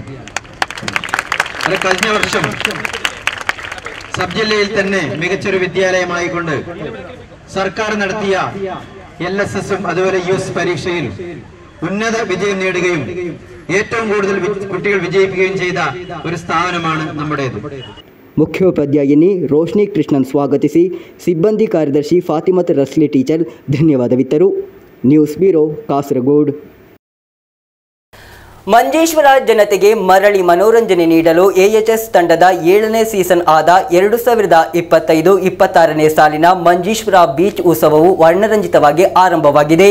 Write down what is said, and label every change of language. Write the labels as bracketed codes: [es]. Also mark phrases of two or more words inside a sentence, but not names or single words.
[ml] കഴിഞ്ഞ വർഷം സബ് ജില്ലയിൽ തന്നെ മികച്ചൊരു വിദ്യാലയമായിക്കൊണ്ട് സർക്കാർ നടത്തിയ LSSഉം അതുപോലെ US പരീക്ഷയിൽ ഉന്നത വിജയം നേടുകയും ഏറ്റവും കൂടുതൽ കുട്ടികൾ വിജയിക്കുകയും ചെയ്ത ഒരു സ്ഥാപനമാണ് നമ്മുടേത്. [kn] ಮುಖ್ಯೋಪಾಧ್ಯಾಯಿನಿ ರೋಶ್ನಿ ಕೃಷ್ಣನ್ ಸ್ವಾಗತಿಸಿ ಸಿಬ್ಬಂದಿ ಕಾರ್ಯದರ್ಶಿ ಫಾತಿಮತ್ ರಸ್ಲಿ ಟೀಚರ್ ಧನ್ಯವಾದವಿತ್ತರು. ನ್ಯೂಸ್ ಬ್ಯೂರೋ, ಕಾಸರಗೋಡು. ಮಂಜೇಶ್ವರ ಜನತೆಗೆ ಮರಳಿ ಮನೋರಂಜನೆ ನೀಡಲು AHS ತಂಡದ 7ನೇ ಸೀಸನ್ ಆದ 2025-26ನೇ ಸಾಲಿನ ಮಂಜೇಶ್ವರ ಬೀಚ್ ಉತ್ಸವವು ವರ್ಣರಂಜಿತವಾಗಿ ಆರಂಭವಾಗಿದೆ.